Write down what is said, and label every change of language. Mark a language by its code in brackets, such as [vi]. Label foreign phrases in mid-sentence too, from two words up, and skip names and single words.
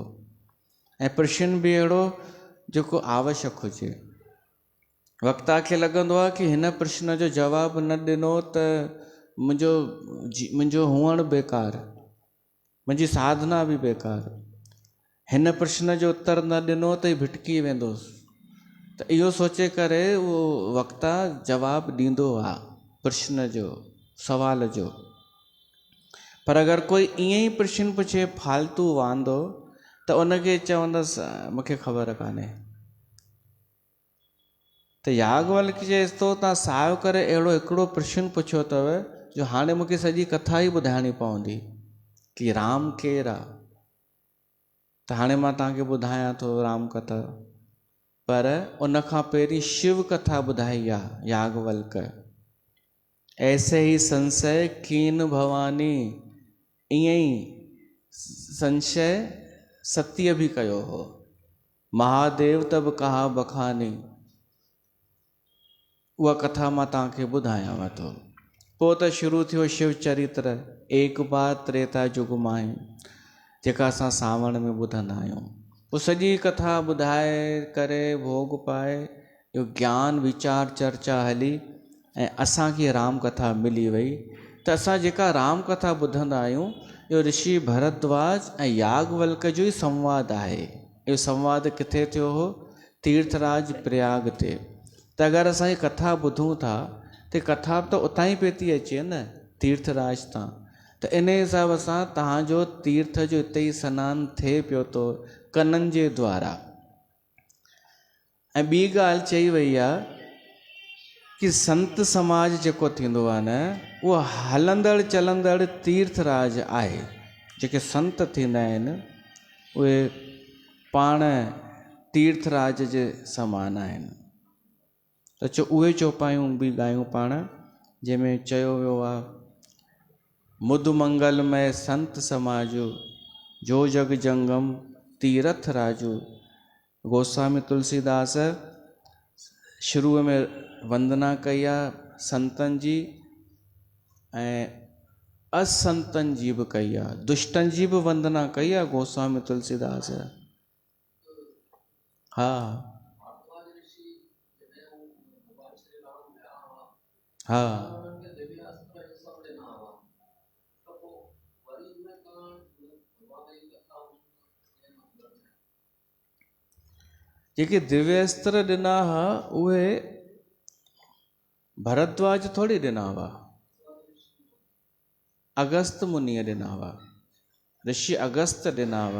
[sd] ऐं प्रश्न बि अहिड़ो जेको आवश्यक हुजे। वक्ता खे लॻंदो आहे कि हिन प्रश्न जो जवाबु न ॾिनो त मुंहिंजो हुअणु बेकार, मुंहिंजी साधना बि बेकार। हिन प्रश्न जो उत्तर न ॾिनो त ही भिटकी वेंदोसि। त इहो सोचे करे उहो वक्ता जवाबु ॾींदो आहे प्रश्न जो, सवाल जो। पर अगरि कोई ईअं ई प्रश्न पुछे फालतू वांदो, त उनखे चवंदसि मूंखे ख़बर कान्हे। त याज्ञवल्क चएसि थो, तव्हां सायो करे अहिड़ो हिकिड़ो प्रश्न पुछियो अथव जो हाणे मूंखे सॼी कथा ई ॿुधाइणी पवंदी कि राम केरु आहे। त हाणे मां तव्हांखे ॿुधायां थो राम कथा, पर उनखां पहिरीं शिव कथा ॿुधाई आहे याज्ञवल्क। [awa] ऐसे ही संशय कीन भवानी, [sd] ईअं ई संशय सत्य बि कयो हो। [awa] महादेव तब कहा बखानी, [sd] उहा कथा मां तव्हांखे ॿुधायांव थो। पोइ त शुरू थियो शिव चरित्र, [awa] एक बार त्रेता युग माहे, [sd] जेका असां सावण में ॿुधंदा आहियूं। पोइ सॼी कथा ॿुधाए करे भोग पाए, इहो ज्ञान वीचार चर्चा हली, ऐं असांखे राम कथा मिली वई। त असां जेका राम कथा ॿुधंदा आहियूं इहो ऋषि भरद्वाज ऐं याज्ञवल्क जो ई संवाद आहे। इहो संवाद किथे थियो हो? तीर्थराज प्रयाग ते। त अगरि असां हीअ कथा ॿुधूं था त कथा त उतां ई पई थी अचे न, तीर्थराज तां। त इन हिसाब सां तव्हांजो तीर्थ जो हिते ई सनानु थिए पियो थो कननि जे द्वारा। ऐं ॿी ॻाल्हि चई वई आहे कि संत समाज जेको थींदो आहे न, उहो हलंदड़ चलंदड़ तीर्थराज आहे। जेके संत थींदा आहिनि उहे पाण तीर्थराज जे समान आहिनि। त उहे चौपायूं बि ॻायूं पाण, जंहिंमें चयो वियो आहे [awa] मुद मंगलमय संत समाजो, जो जग जंगम तीरथ राजो। [sd] गोस्वामी तुलसीदास शुरूअ में वंदना कई आहे संतनि जी ऐं असंतनि जी बि कई आहे, दुष्टनि जी बि वंदना कई आहे गोस्वामी तुलसीदास। हा हा जेके दिव्य अस्त्र ॾिना हुआ उहे भरद्वाज थोड़ी ॾिना हुआ, अगस्त मुनीअ ॾिना हुआ, ऋषि अगस्त ॾिना हुआ।